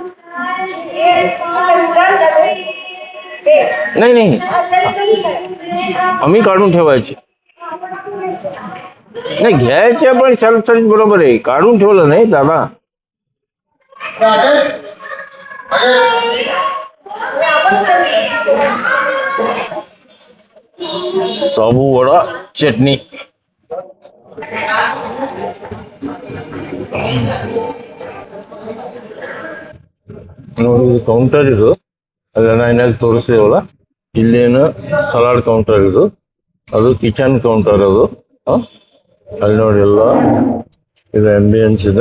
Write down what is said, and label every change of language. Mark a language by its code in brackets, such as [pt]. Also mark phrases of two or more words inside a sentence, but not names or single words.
[mr] नाही नाही, आम्ही काढून ठेवायचे नाही, घ्यायचे पण [en] self service [mr] बरोबर आहे. काढून ठेवलं नाही दादा. साबू वडा चटनी. [kn] ನೋಡಿ, ಕೌಂಟರ್ ಇದು ಅಲ್ಲೆಲ್ಲ ಏನಾದ್ರು ತೋರಿಸ್ತೀವಲ್ಲ, ಇಲ್ಲೇನು [en] salad counter [kn] ಇದು, ಅದು [en] kitchen counter [kn] ಅದು. ಅಲ್ಲಿ ನೋಡಿ ಎಲ್ಲ ಇದು ಆಂಬಿಯನ್ಸ್ ಇದೆ.